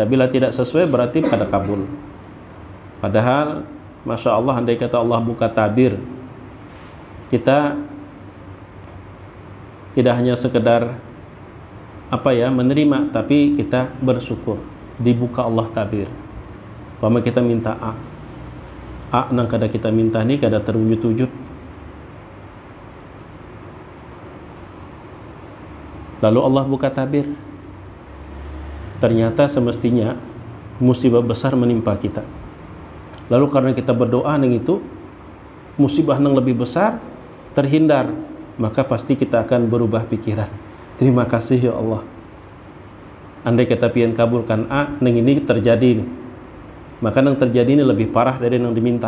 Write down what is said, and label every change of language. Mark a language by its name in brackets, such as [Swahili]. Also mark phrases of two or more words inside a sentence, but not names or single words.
[Indonesian] Bila tidak sesuai berarti pada kabul. Padahal [Arabic] ما شاء الله, [Indonesian] andai kata Allah buka tabir, kita tidak hanya sekedar menerima, tapi kita bersyukur dibuka Allah tabir. [Banjar] Umpama kita minta nang kada kita minta ni kada terwujud-wujud, lalu Allah buka tabir, ternyata semestinya musibah besar menimpa kita. [Indonesian] Lalu karena kita berdoa nang itu, musibah nang lebih besar terhindar, maka pasti kita akan berubah pikiran. Terima kasih ya Allah, andai kata pian kabulkan nang ini terjadi nih, maka yang terjadi ini lebih parah dari yang diminta.